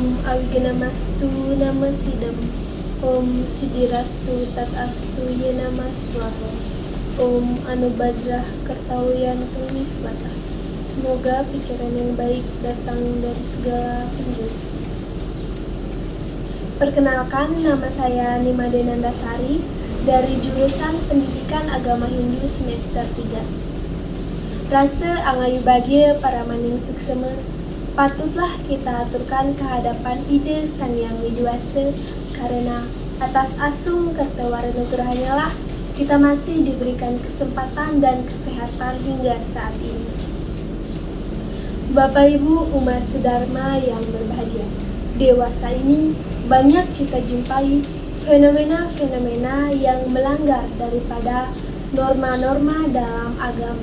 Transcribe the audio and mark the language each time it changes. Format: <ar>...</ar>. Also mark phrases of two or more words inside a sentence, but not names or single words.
<sa>अविघ्नमस्तु नमः सिद्धम्। ॐ सिद्धिरस्तु तदस्तु यनमः स्वाहा. ॐ आनोभद्राः क्रतवोयन्तु विश्वतः.</sa> <id>Semoga pikiran yang baik datang dari segala penjuru. Perkenalkan, nama saya Nimade Nandasari dari jurusan Pendidikan Agama Hindu semester 3.</id> <ban>Rasa angayu bahagia para maning suksema,</ban> <id>patutlah kita aturkan kehadapan ide Sang Yang Widiwasa, karena atas asung kertawaranagrahannya lah kita masih diberikan kesempatan dan kesehatan hingga saat ini. Bapak Ibu umat sedharma yang berbahagia, dewasa ini banyak kita jumpai fenomena-fenomena yang melanggar daripada norma-norma dalam agama.</id>